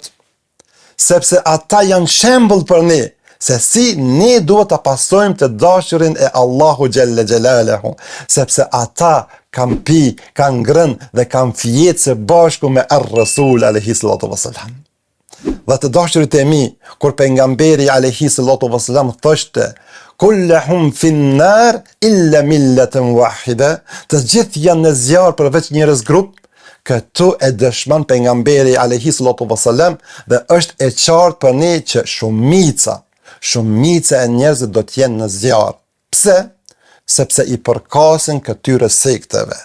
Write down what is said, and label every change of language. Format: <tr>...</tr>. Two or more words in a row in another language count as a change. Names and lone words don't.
<sq>Sepse ata janë shembull për ne, se si ne duhet ta pasojmë të dashurin e Allahu</sq> <ar>جل جلاله,</ar> <sq>sepse ata kanë pi, kanë ngrënë dhe kanë fjetë së bashku me</sq> <ar>الرسول عليه الصلاة والسلام.</ar> <sq>Dhe të dashurit e mi, kur pejgamberi</sq> <ar>عليه الصلاة والسلام</ar> <sq>thoshte:</sq> <ar>"كلهم في النار إلا ملة واحدة",</ar> <sq>të gjithë janë në zjarr përveç njerëz grup. Këtu e dëshmon pejgamberi</sq> <ar>عليه الصلاة والسلام</ar> <sq>dhe është e qartë për ne që shumica e njerëzve do të jenë në zjarr. Pse? Sepse i përkasin këtyre sekteve.</sq>